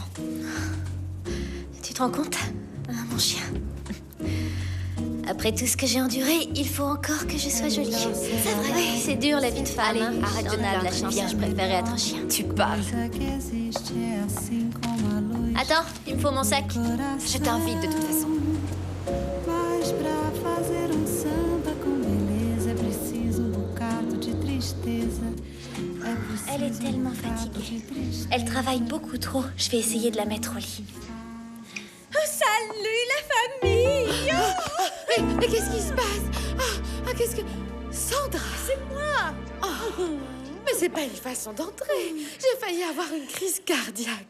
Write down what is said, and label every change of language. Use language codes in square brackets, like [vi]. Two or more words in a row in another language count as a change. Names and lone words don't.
[fr] Tu te rends compte, mon chien? Après tout ce que j'ai enduré, il faut encore que je sois jolie. C'est vrai. Oui, c'est dur la vie de femme. Allez, arrête de la plaindre. chance. Viens, Je préférais être un chien. Tu parles. Attends, il me faut mon sac. Je t'invite de toute façon. [pt] Mas pra fazer samba com beleza é preciso bocado de tristeza. [fr] Elle est tellement fatiguée. Elle travaille beaucoup trop. Je vais essayer de la mettre au lit. Oh, salut la famille! Mais qu'est-ce qui se passe? Qu'est-ce que... Sandra! C'est moi! Mais c'est pas une façon d'entrer. J'ai failli avoir une crise cardiaque.